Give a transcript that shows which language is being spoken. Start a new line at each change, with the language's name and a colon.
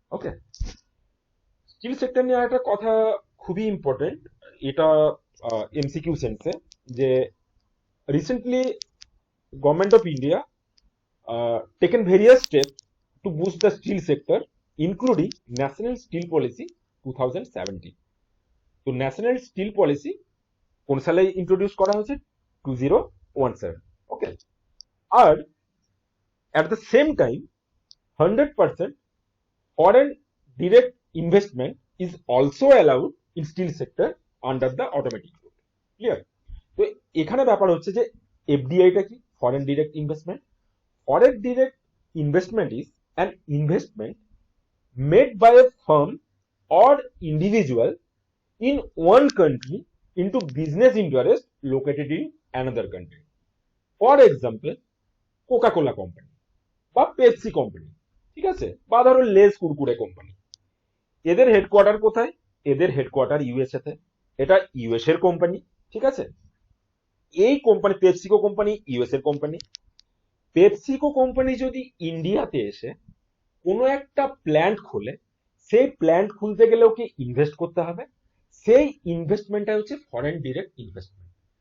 Bangla: ওকে, still sector নিয়ে একটা কথা খুবই ইম্পর্টেন্ট, এটা এমসিকিউ সেন্সে, যে recently government of India
English: taken various steps to boost the steel sector, including National Steel Policy 2017.
Bangla: তো ন্যাশনাল স্টিল পলিসি কোন সালে ইন্ট্রোডিউস করা হয়েছে? 2017।
English: Okay, আর at the same time 100% foreign direct investment is also allowed in steel sector under the automatic route. Clear?
Bangla: তো এখানে ব্যাপার হচ্ছে যে এফডিআইটা কি? Foreign direct investment.
English: Foreign direct investment is an investment made by a firm or individual in one country into business interest located in another country. For example,
Bangla: Coca-Cola company বা Pepsi company, ঠিক আছে, বা ধরো less Kurkure company, এদের headquarter কোথায়? এদের headquarter USA তে। এটা ইউএস এর কোম্পানি, ঠিক আছে। এই কোম্পানি পেপসিকো কোম্পানি ইউএস এর কোম্পানি। পেপসিকো কোম্পানি যদি ইন্ডিয়াতে এসে কোনো একটা প্ল্যান্ট খোলে, সেই প্ল্যান্ট খুলতে গেলে ওকে ইনভেস্ট করতে হবে, সেই ইনভেস্টমেন্টটা হচ্ছে ফরেন ডিরেক্ট ইনভেস্টমেন্ট।